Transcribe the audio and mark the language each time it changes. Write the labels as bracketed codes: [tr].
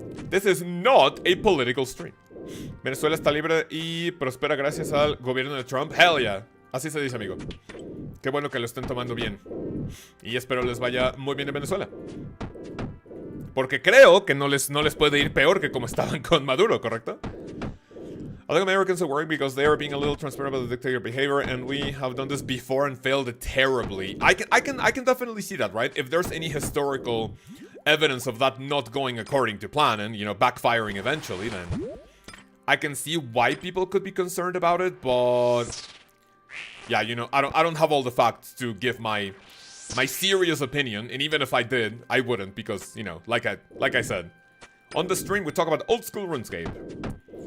[en] This is not a political stream. [es] Venezuela está libre y prospera gracias al gobierno de Trump. [en] Hell yeah. [es] Así se dice, amigo. Qué bueno que lo estén tomando bien. Y espero les vaya muy bien en Venezuela. Porque creo que no les puede ir peor que como estaban con Maduro, ¿correcto? [en] I think Americans are worried because they are being a little transparent about the dictator behavior, and we have done this before and failed terribly. I can definitely see that, right? If there's any historical evidence of that not going according to plan and, you know, backfiring eventually, then I can see why people could be concerned about it, but yeah, you know, I don't have all the facts to give my serious opinion, and even if I did, I wouldn't, because, you know, like I said, on the stream we talk about old school RuneScape.